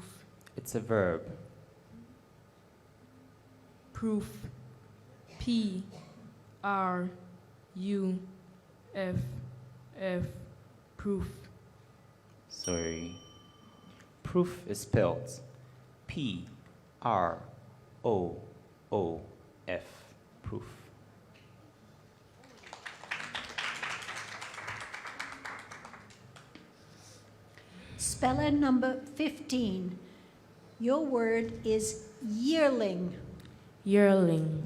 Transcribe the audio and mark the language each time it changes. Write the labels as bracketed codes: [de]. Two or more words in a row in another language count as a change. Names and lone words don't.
[en] It's a verb. Proof. P. R. U. F. F. Proof. Sorry. Proof is spelled P. R. O. O. F. Proof. Speller number 15. Your word is yearling. Yearling.